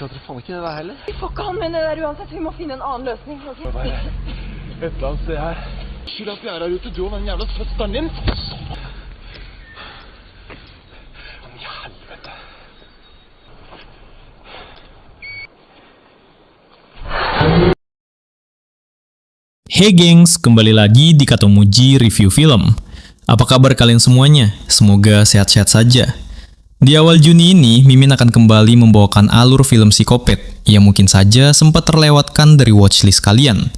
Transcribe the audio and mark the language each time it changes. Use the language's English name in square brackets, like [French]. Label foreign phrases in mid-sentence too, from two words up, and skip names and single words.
[Norwegian] kan ikke det der heller. Vi får ikke anvende det der uansett, vi må finne en annen løsning. Okay? Det er et eller annet sted her. Skyld at vi er her ute, du og den jævla søsteren din. I helvete. [Indonesian] Hey gengs, kembali lagi di Katomuji Review Film. Apa kabar kalian semuanya? Semoga sehat-sehat saja. Di awal Juni ini, Mimin akan kembali membawakan alur film psikopat yang mungkin saja sempat terlewatkan dari watchlist kalian.